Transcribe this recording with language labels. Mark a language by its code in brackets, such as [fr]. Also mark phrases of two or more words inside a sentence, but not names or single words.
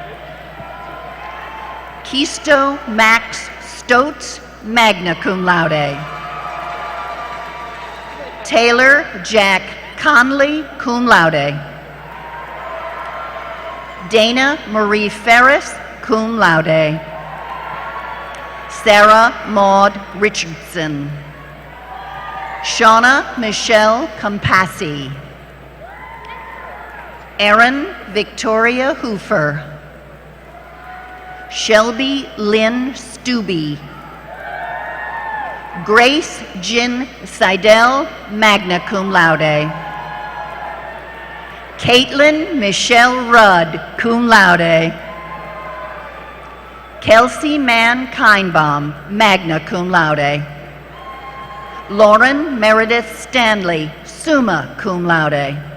[en] Kisto Max Stotz, [la] magna cum laude. [en] Taylor Jack Conley, [la] cum laude. [en] Dana Marie Ferris, [la] cum laude. [en] Sarah Maud Richardson. Shauna Michelle Compassi. Erin Victoria Hoofer. Shelby Lynn Stubbe. Grace Jin Seidel, [la] magna cum laude. [en] Caitlin Michelle Rudd, [la] cum laude. [en] Kelsey Mann Kindbaum, [la] magna cum laude. [en] Lauren Meredith Stanley, [la] summa cum laude.